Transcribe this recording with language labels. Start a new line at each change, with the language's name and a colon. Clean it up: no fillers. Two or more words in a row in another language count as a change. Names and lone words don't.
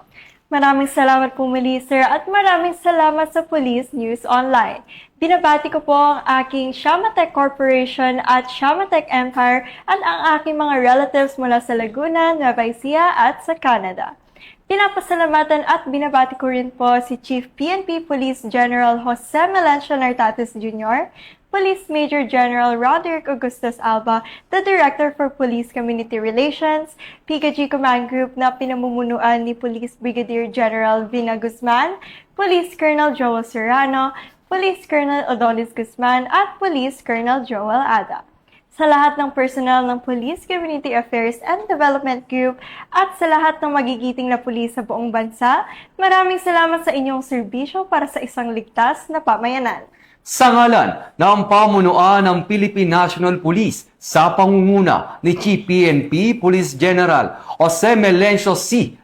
Filipino: Maraming salamat po muli, sir, at maraming salamat sa Police News Online. Binabati ko po ang aking Shamatech Corporation at Shamatech Empire at ang aking mga relatives mula sa Laguna, Nueva Ecija at sa Canada. Pinapasalamatan at binabati ko rin po si Chief PNP Police General Jose Melencio Nartates Jr., Police Major General Roderick Augustus Alba,
English: the Director for Police Community Relations,
Filipino: PKG Command Group na pinamumunuan ni Police Brigadier General Vina Guzman, Police Colonel Joel Serrano, Police Colonel Odonis Guzman, at Police Colonel Joel Ada. Sa lahat ng personnel ng Police Community Affairs and Development Group at sa lahat ng magigiting na pulis sa buong bansa, maraming salamat sa inyong serbisyo para sa isang ligtas na pamayanan. Sa ngalan ng pamunuan ng Philippine National Police sa pangunguna ni Chief PNP Police General Jose Melencio C.